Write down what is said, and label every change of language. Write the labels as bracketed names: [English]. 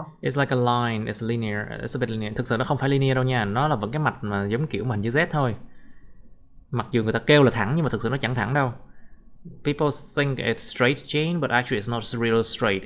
[English] It's like a line, it's linear, it's a bit linear. [Vietnamese] Thực sự nó không phải linear đâu nha, nó là vẫn cái mạch mà giống kiểu mà hình chữ Z thôi. Mặc dù người ta kêu là thẳng nhưng mà thực sự nó chẳng thẳng đâu. [English] People think it's straight chain, but actually it's not real straight.